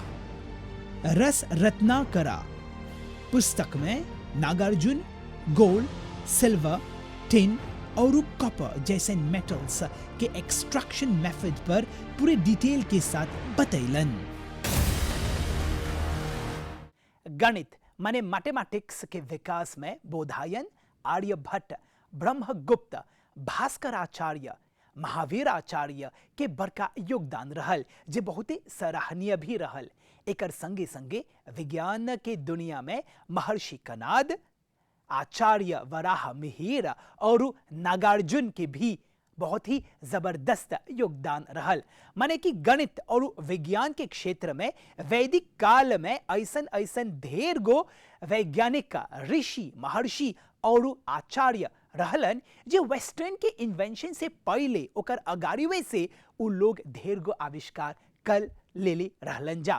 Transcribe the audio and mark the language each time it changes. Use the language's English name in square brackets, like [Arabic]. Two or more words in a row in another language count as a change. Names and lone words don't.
[Bhojpuri] रस रत्नाकरा पुस्तक में नागार्जुन [English] gold, silver, tin [Bhojpuri] और कॉपर जैसे मेटल्स के [English] extraction method [Bhojpuri] पर पूरे डिटेल के साथ बतैलन। गणित माने मैथमेटिक्स के विकास में बोधायन, आर्यभट्ट, ब्रह्मगुप्त, भास्कराचार्य, महावीराचार्य के बड़का योगदान रहल, जे बहुत ही सराहनीय भी रहल। एकर संगे संगे विज्ञान के दुनिया में महर्षि कनाद, आचार्य वराहमिहिर और नागार्जुन के भी बहुत ही जबरदस्त योगदान रहल। माने कि गणित और विज्ञान के क्षेत्र में वैदिक काल में ऐसन ऐसन ढेर गो वैज्ञानिक, ऋषि, महर्षि और आचार्य रहलन, जो वेस्टर्न के इन्वेंशन से पहले ओकर अगाड़ीवे से उ लोग ढेर गो आविष्कार कर लेले रहलन जा।